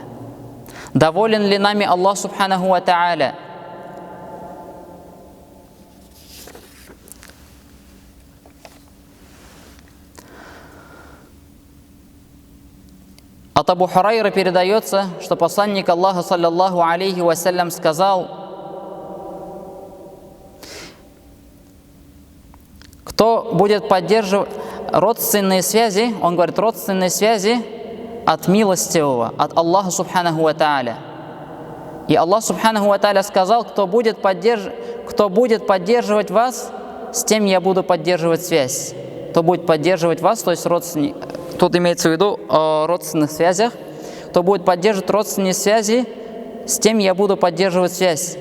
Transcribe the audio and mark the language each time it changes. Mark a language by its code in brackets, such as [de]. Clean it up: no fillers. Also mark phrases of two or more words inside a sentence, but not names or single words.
[ru] Доволен ли нами Аллах [ar] سبحانه وتعالى? [ru] От Абу Хурайры передается, что посланник Аллаха, [ar] صلى الله عليه وسلم, [ru] сказал: кто будет поддерживать родственные связи, он говорит, родственные связи от милостивого, от Аллаха [ar] سبحانه وتعالى. [ru] И Аллах [ar] سبحانه وتعالى [ru] сказал: кто будет поддерживать вас, с тем я буду поддерживать связь. Кто будет поддерживать вас, то есть родственник. Тут имеется в виду о родственных связях. Кто будет поддерживать родственные связи, с тем я буду поддерживать связь.